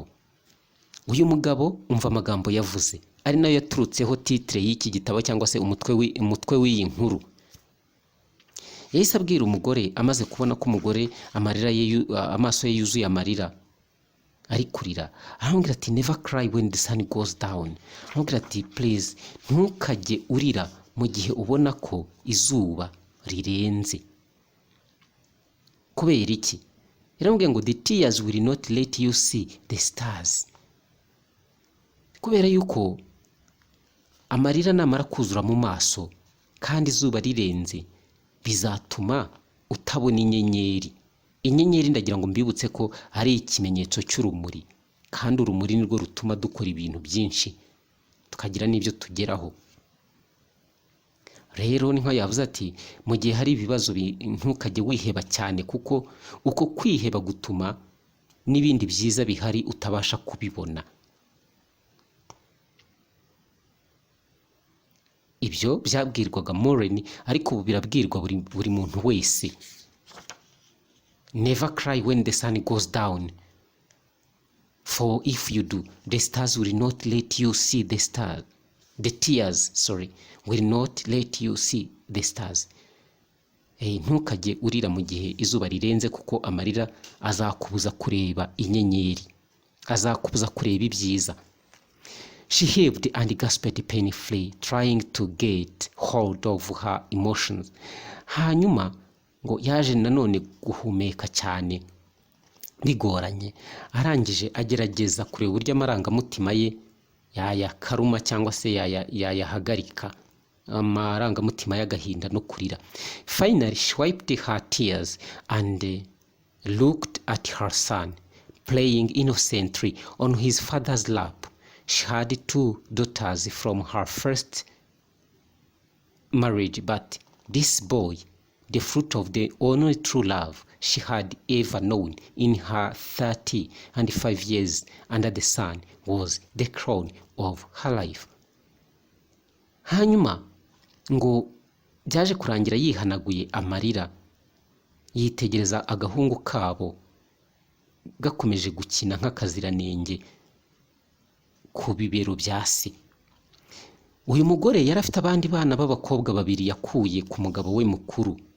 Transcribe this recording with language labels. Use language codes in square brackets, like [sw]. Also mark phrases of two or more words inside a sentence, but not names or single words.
[rw] Uyu mugabo umva amagambo yavuze, ari nayo yaturutseho titre y'iki gitabo cyangwa se umutwe w'iyi nkuru. Yahise abwira umugore, amaze kubona ko umugore amaso ye yuzuye amarira ari kurira, aramubwira ati [en] never cry when the sun goes down. [rw] Aramubwira ati please ntukajye urira mu gihe ubona ko izuba rirenze. Kubera iki? Yaramubwiye ngo [en] the tears will not let you see the stars. [rw] Kubera yuko amarira namara kuzura mu maso kandi izuba rirenze bizatuma utabona inyenyeri. Inyenyeri ndagira ngo mbibutse ko ari ikimenyetso cy'urumuri, kandi urumuri nirwo rutuma dukora ibintu byinshi tukagira n'ibyo tugeraho. Rero niho yavuze ati mu gihe hari ibibazo ntukajye wiheba cyane, kuko uko kwiheba gutuma n'ibindi byiza bihari utabasha kubibona. Ibyo byabwirwaga Maureen, ariko ubu birabwirwa buri muntu wese. [en] Never cry when the sun goes down, for if you do, the stars will not let you see the stars. The tears, will not let you see the stars. [rw] Ntukajye urira mu gihe izuba rirenze, kuko amarira azakubuza kureba inyenyeri, azakubuza kureba ibyiza. [en] She heaved and gasped painfully, trying to get hold of her emotions. [rw] Hanyuma ngo yaje nanone guhumeka cyane bigoranye, arangije agerageza kureba uburyo amarangamutima ye yayakaruma cyangwa se yayahagarika, amarangamutima y'agahinda no kurira. [en] Finally she wiped her tears and looked at her son playing innocently on his father's lap. She had 2 daughters from her first marriage, but this boy, the fruit of the only true love she had ever known in her 35 years under the sun, was the crown of her life. [rw] Hanyuma ngo byaje kurangira yihanaguye amarira, yitegereza agahungu kabo gakomeje gukina nk'akaziranenge ku bibero bya se. Uyu mugore yari afite abandi bana b'abakobwa 2 yakuye ku mugabo we mukuru,